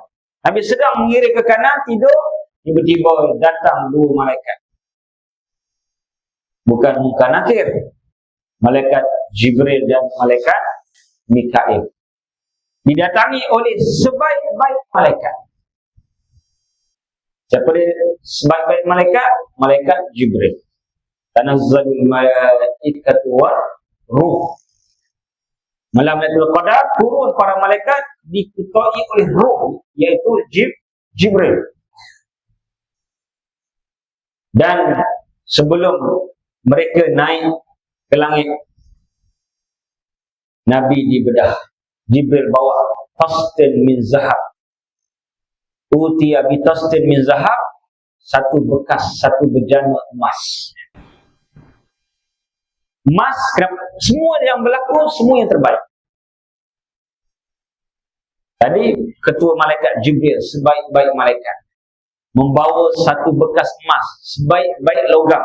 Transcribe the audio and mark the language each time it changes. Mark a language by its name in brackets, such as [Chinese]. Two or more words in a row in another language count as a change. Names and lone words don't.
[Malay] Nabi sedang mengiring ke kanan, tidur, tiba-tiba datang 2 malaikat. Bukan muka nakir. Malaikat Jibril dan malaikat Mikail. Didatangi oleh sebaik-baik malaikat. Siapa dia sebaik-baik malaikat? Malaikat Jibril. [Arabic] تنزل الملائكة والروح. [Malay] Malam Lailatul Qadar turun para malaikat diketuai oleh ruh, iaitu Jibril. Dan sebelum mereka naik ke langit, Nabi dibedah. Jibril bawa [Arabic] طست من ذهب. أتي بطست من ذهب, [Malay] satu bekas, satu bejana emas. Emas, semua yang berlaku, semua yang terbaik. Tadi ketua malaikat Jibril, sebaik-baik malaikat, membawa satu bekas emas, sebaik-baik logam.